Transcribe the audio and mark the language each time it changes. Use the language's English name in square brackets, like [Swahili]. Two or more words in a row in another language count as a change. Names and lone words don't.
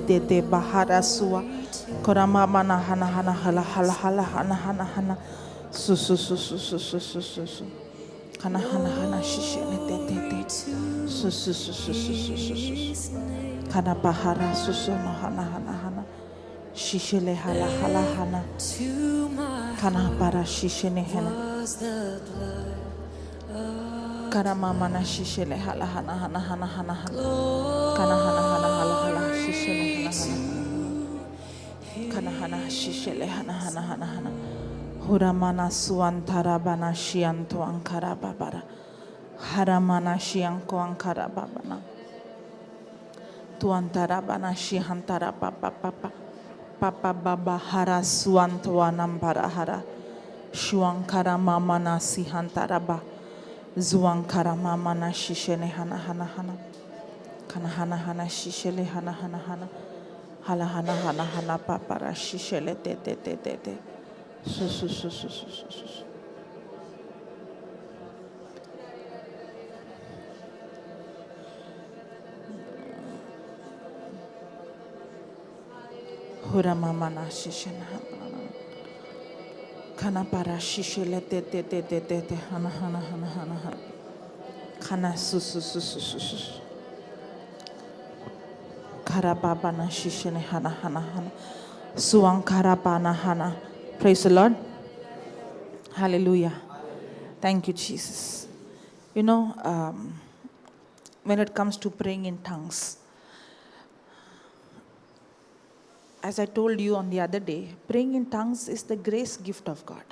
[English] de bahara sua. Korama mana hana hana hala hala hala hana hana hana. Su su su su su su su su su. Hana hana hana shishele de. Su su su su su su su su. Kana bahara su su no hana hana hana. Shishele hala hala hana. Kana para shishene hana. Karama mana shishele hala hana hana hana hana hana. Kana hana hana hala hala shishele hana hana. Kana hana shishele hana hana hana hana. Huramana suantara bana shianto ankara babara. Haramana shianko ankara babana. Tuantara bana shihantara papa papa. Papa baba hara suanto anampara hara. Shuankara mamana sihantara ba. Zuankara mamana shishene hana hana hana. Kana hana hana shishele hana hana hana. Hala hana hana hana papara shishele de. Su su su su su su su. Hura mamana shishene hana. Kana para shishele de hana hana hana hana hana. Kana su su su su su su. Karababana shishene hana hana hana. Suankarabana hana. Praise the Lord. Hallelujah. Thank you, Jesus. You know, when it comes to praying in tongues, as I told you on the other day, praying in tongues is the grace gift of God.